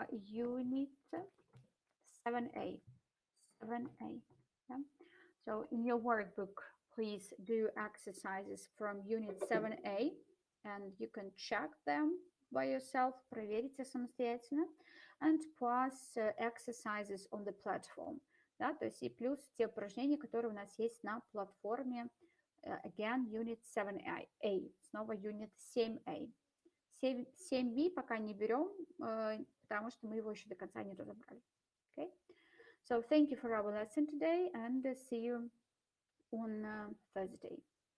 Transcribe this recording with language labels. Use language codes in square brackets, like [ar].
[en] Unit 7A. Yeah. So in your workbook, please do exercises from Unit 7A, and you can check them by yourself, [ru] проверите самостоятельно, [en] and plus exercises on the platform. [ru] Да, то есть и плюс те упражнения, которые у нас есть на платформе, [en] again, Unit 7A, [ru] снова Unit 7A. 7B пока не берем, потому что мы его еще до конца не разобрали. [en] Okay? So thank you for our lesson today, and see you on Thursday.